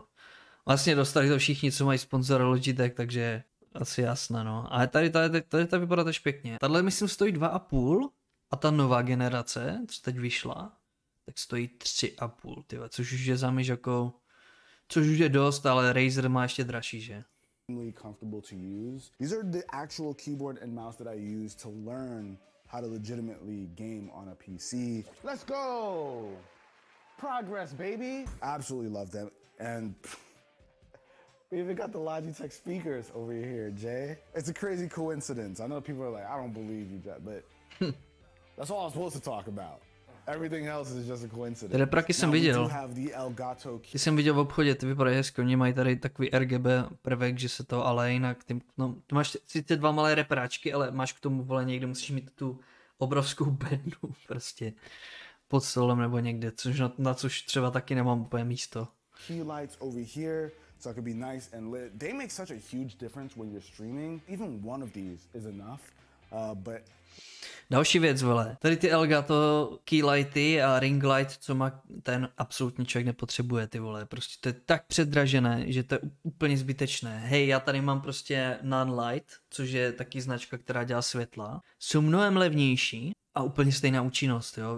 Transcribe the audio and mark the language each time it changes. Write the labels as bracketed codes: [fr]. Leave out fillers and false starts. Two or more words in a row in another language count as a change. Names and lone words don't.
[cs] Vlastně dostali to všichni, co mají sponzora Logitech, takže asi jasné, no. Ale tady to vypadá tež pěkně. Tahle myslím stojí 2,5 a ta nová generace, co teď vyšla, tak stojí 3,5, tyhle, což už je za myš jako, což už je dost, ale Razer má ještě dražší, že? [en] Comfortable to use. These are the actual keyboard and mouse that I use to learn how to legitimately game on a PC. Let's go! Progress, baby! Absolutely love them. And we even got the Logitech speakers over here, Jay. It's a crazy coincidence. I know people are like, I don't believe you, Jay, but that's all I'm supposed to talk about. Everything else is just a coincidence. [cs] Ty repraky jsem viděl. Ty jsem viděl v obchodě, ty vypadají hezky, oni mají tady takový RGB prvek, že se to, ale jinak, ty máš sice dva malé repráčky, ale máš k tomu vole někde, musíš mít tu obrovskou bednu prostě pod stolem nebo někde, což na což třeba taky nemám úplně místo. [en] Key lights over here, so it could be nice and lit. They make such a huge difference when you're streaming. Even one of these is enough, but [cs] další věc, vole. Tady ty Elgato keylighty a [en] ring light, [cs] co má ten absolutně člověk nepotřebuje, ty vole. Prostě to je tak předražené, že to je úplně zbytečné. Hej, já tady mám prostě Nunlight, což je taky značka, která dělá světla. Jsou mnohem levnější a úplně stejná účinnost, jo.